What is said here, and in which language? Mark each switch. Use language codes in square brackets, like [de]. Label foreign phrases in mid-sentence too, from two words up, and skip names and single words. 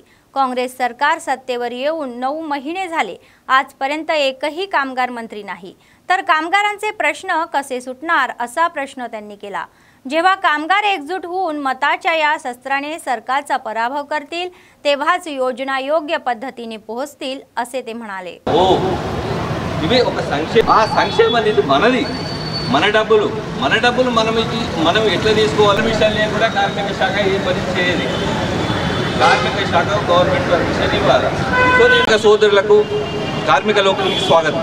[mr] काँग्रेस सरकार सत्तेवर येऊन 9 महिने झाले, आजपर्यंत एकही कामगार मंत्री नाही, तर कामगारांचे प्रश्न कसे सुटणार असा प्रश्न त्यांनी केला. जेव्हा कामगार एकजूट होऊन मताच्या या शस्त्राने सरकारचा पराभव करतील तेव्हाच योजना योग्य पद्धतीने पोहोचतील असे ते म्हणाले. [te] ఇవి ఒక సంక్షేమ నిధి మనది, మన డబ్బులు మనం ఎట్లా తీసుకోవాలి విషయాన్ని కూడా కార్మిక శాఖ ఏ పని చేయాలి. కార్మిక శాఖ గవర్నమెంట్ పర్మిషన్ ఇవ్వాలి. కార్మిక సోదరులకు, కార్మిక లోకులకి స్వాగతం.